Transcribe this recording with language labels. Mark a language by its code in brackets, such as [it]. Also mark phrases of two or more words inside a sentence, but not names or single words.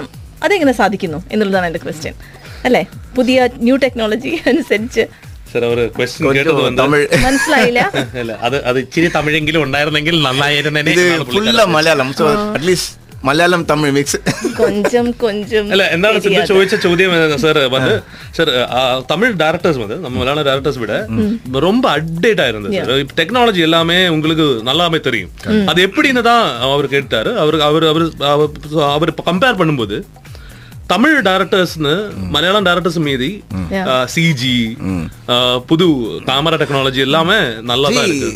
[ml] അതെങ്ങനെ സാധിക്കുന്നു എന്നുള്ളതാണ് എന്റെ ക്വസ്റ്റ്യൻ. അല്ലെ, പുതിയ [en] new technology [ml] അനുസരിച്ച് മനസ്സിലായില്ല. അത് ഇച്ചിരി തമിഴെങ്കിലും ഉണ്ടായിരുന്നെങ്കിൽ നന്നായിരുന്നു. മലയാളം തമിഴ് മിക്സ് கொஞ்சம் അല്ല. എന്താണ് സിന്ധു ചോദിച്ച ചോദ്യം സാർ? [ta] வந்து சார் தமிழ் டைரக்டர்ஸ் வந்து நம்ம மலையாள டைரக்டர்ஸ் விட ரொம்ப அப்டேட் ஆயிருந்தது சார். டெக்னாலஜி எல்லாமே உங்களுக்கு நல்லாமே தெரியும். அது எப்படின்னு தான் அவர் கேட்டாரு. அவர் கம்பேர் பண்ணும்போது தமிழ் டைரக்டர்ஸ்னு மலையாளம் டைரக்டர்ஸ் மீதி சிஜி புது [en] camera technology [ta] எல்லாமே நல்லா தான் இருக்கு.